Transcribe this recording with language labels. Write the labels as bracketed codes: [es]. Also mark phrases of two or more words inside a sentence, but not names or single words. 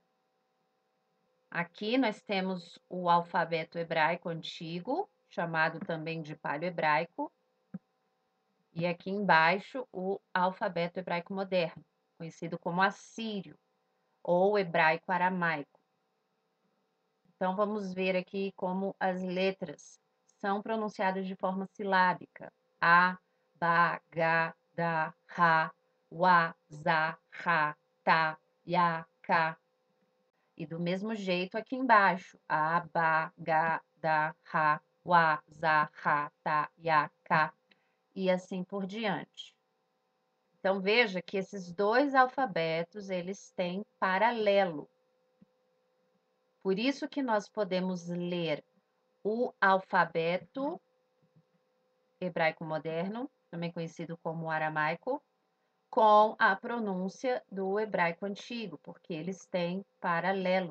[pt] Aqui nós temos o alfabeto hebraico antigo, chamado também de paleo-hebraico, e aqui embaixo o alfabeto hebraico moderno, conhecido como assírio ou hebraico aramaico. Então vamos ver aqui como as letras são pronunciadas de forma silábica. A, Ba, Ga, Da, Ra, Wa, Za, Ra, Ta, Ya, Ka. E do mesmo jeito aqui embaixo, A, Ba, Ga, Da, Ra, Wa, Za, Ra, Ta, Ya, Ka, e assim por diante. Então veja que esses dois alfabetos, eles têm paralelo. Por isso que nós podemos ler o alfabeto hebraico moderno, também conhecido como aramaico, com a pronúncia do hebraico antigo, porque eles têm paralelo.